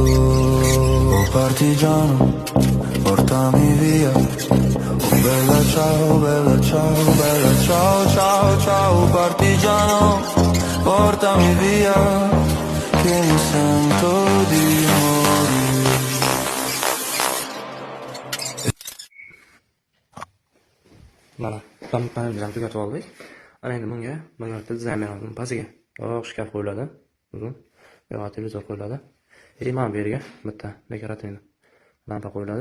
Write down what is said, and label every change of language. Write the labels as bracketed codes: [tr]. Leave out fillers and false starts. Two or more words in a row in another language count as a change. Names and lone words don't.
[it] Oh partigiano, portami via, oh bella ciao, bella ciao, bella ciao, ciao, ciao. Partigiano, portami via, che mi sento di morire. [uz] Mana, panelni tugatib oldik. Ana endi bunga birgalikda dizayn beramiz. Pastiga to'q shkaf qo'yiladi. Uzun. Yo'q, televizor qo'yiladi. Mana bu yerga bitta dekorativ lampa qo'yiladi.